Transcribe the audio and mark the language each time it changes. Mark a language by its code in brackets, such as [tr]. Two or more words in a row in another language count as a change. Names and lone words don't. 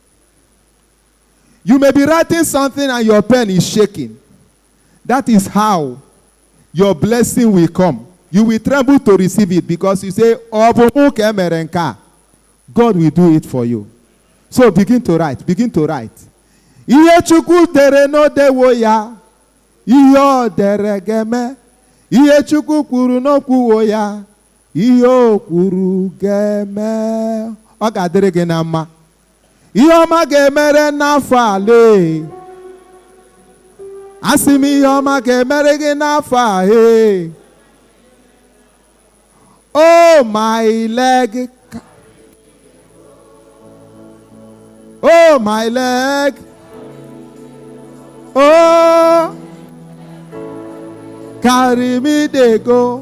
[en] You may be writing something and your pen is shaking. That is how your blessing will come. You will tremble to receive it because you say, God will do it for you. So begin to write. Begin to write. [ig] Ihe Chukwu dere no dewo ya. Ihe o dere geme. Ihe Chukwu kwuru no kwuwo ya. Ihe o kwuru geme. Ọ ga-adịrị gị na mma. Ihe ọma ga-emere n'afọ a lee. Asị m ihe ọma ga-emere gị n'afọ a. [en] Oh, my leg. Oh, my leg. Oh, carry me, they go.